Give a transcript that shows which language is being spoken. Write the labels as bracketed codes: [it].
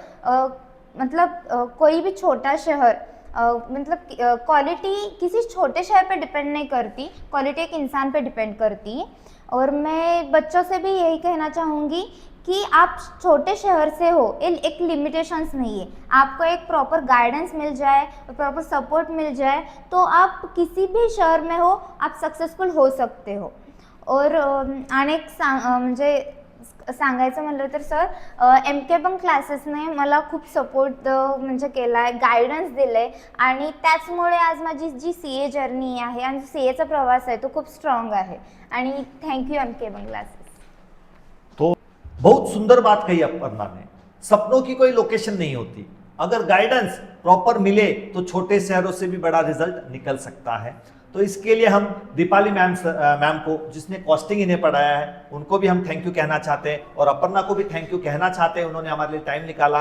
[hi] और मतलब कोई भी छोटा शहर मतलब क्वालिटी किसी छोटे शहर पे डिपेंड नहीं करती, क्वालिटी एक इंसान पे डिपेंड करती है। और मैं बच्चों से भी यही कहना चाहूँगी कि आप छोटे शहर से हो, एक लिमिटेशंस नहीं है, आपको एक प्रॉपर गाइडेंस मिल जाए, प्रॉपर सपोर्ट मिल जाए तो आप किसी भी शहर में हो आप सक्सेसफुल हो सकते हो। [mr] और म्हणजे सांगायचं म्हणलं तर सर, MK बंग क्लासेसने मला खूप सपोर्ट म्हणजे केला आहे, गायडन्स दिलं आहे, आणि त्याचमुळे आज माझी जी CA जर्नी आहे आणि CAचा प्रवास आहे तो खूप स्ट्रॉंग आहे। आणि थँक्यू MK बंग क्लासेस। [hi] तो बहुत सुंदर बात कही अपर्णा ने, सपनों की कोई लोकेशन नहीं होती, अगर गाइडेंस प्रॉपर मिले तो छोटे शहरों से भी बड़ा रिजल्ट निकल सकता है। तो इसके लिए हम दीपाली मैम को, जिसने कॉस्टिंग इन्हें पढ़ाया है, उनको भी हम थैंक यू कहना चाहते हैं, और अपर्णा को भी थैंक यू कहना चाहते हैं, उन्होंने हमारे लिए टाइम निकाला।